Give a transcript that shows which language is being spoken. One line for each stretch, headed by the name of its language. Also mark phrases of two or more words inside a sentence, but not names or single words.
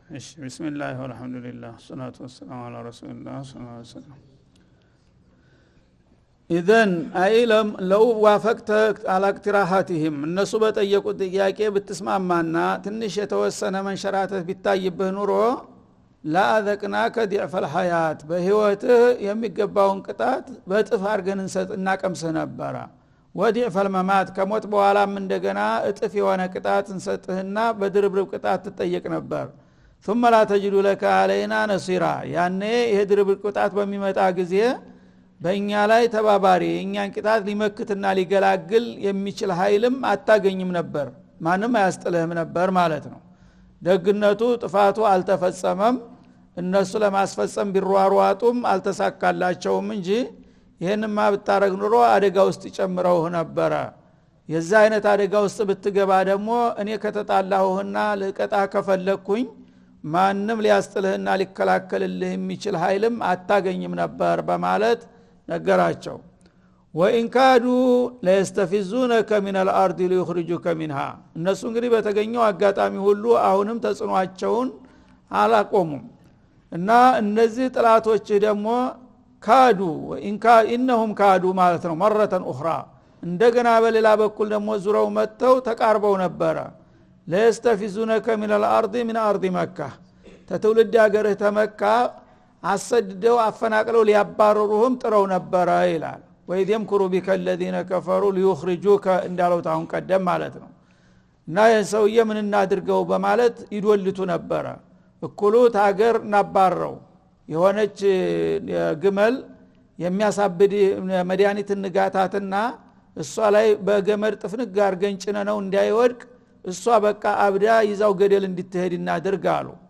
Arabic: بسم الله والحمد لله والصلاة والسلام على رسول الله صلى الله عليه وسلم إذن أي لو وافقت على اقتراحاتهم الناس بطيقوا
Amharic: ጥያቄ ብትስማማና ትንሽ የተወሰነ መንሸራተት ቢታይብህ ኑሮ
Arabic: لا أذقناك ضعف الحياة
Amharic: በህይወትህ የሚገባውን ቅጣት በጥፍ አርገን እናቀምስህ ነበር
Arabic: وضعف الممات
Amharic: ከሞት በኋላም እንደገና እጥፍ የሆነ ቅጣት እንሰጥህና በድርብርብ ቅጣት ትጠየቅ ነበር
Arabic: ثم لا تجد لك علينا نصيرا
Amharic: ያኔ ይሄ ድርብርብ ቅጣት በሚመጣ ጊዜ በእኛ ላይ ተባባሪ እኛን ቅጣት ሊመክትና ሊገላግል የሚችል ኃይልም አታገኝም ነበር ማንም አያስጥልህም ነበር ማለት ነው ደግነቱ ጥፋቱ አልተፈጸመም እነሱ ለማስፈጸም ቢሯሯጡም አልተሳካላቸውም እንጂ ይሄንማ ብታረግ ኑሮ አደጋ ውስጥ ይጨምረው ነበር የዛ አይነት አደጋ ውስጥ ብትገባ ደግሞ እኔ ከተጣላሁና ለቀጣ ከፈለኩኝ ማንም ሊያስጥልህና ሊከላከልልህ የሚችል ኃይልም አታገኝም ነበር በማለት ነገራቸው
Arabic: وإن كادوا ليستفزونك من الأرض ليخرجوك منها
Amharic: እነሱ እንግዲህ በተገኘው አጋጣሚ ሁሉ አሁንም ተጽኗቸውን አላቆሙም እና እነዚህ ጥላቶች ደግሞ ካዱ ኢነሁም ካዱ ማለት ነው
Arabic: مرة أخرى
Amharic: እንደገና በሌላ በኩል ደግሞ ዙረው መተው ተቃርበው ነበር
Arabic: ليستفزونك من الأرض من أرض مكة
Amharic: ተትውልድ ሀገርህ ተመካ አሰድደው አፈናቅለው ሊያባረሩህም ጥረው ነበር ይላል
Arabic: وإذ يمكر بك الذين كفروا ليخرجوك
Amharic: እንዳለው ታሁን ቀደም ማለት ነው እና የሰውዬ ምን እናድርገው በማለት ይዶልቱ ነበር እኩሉት ሀገር ናባረው የሆነች ግመል የሚያሳብድ መድኃኒት ንጋታትና እሷ ላይ በገመድ ጥፍንግ አርገን ጭነነው እንዳይወድቅ እሷ በቃ አብዳ ይዛው ገደል እንድትሄድ እናደርጋሉ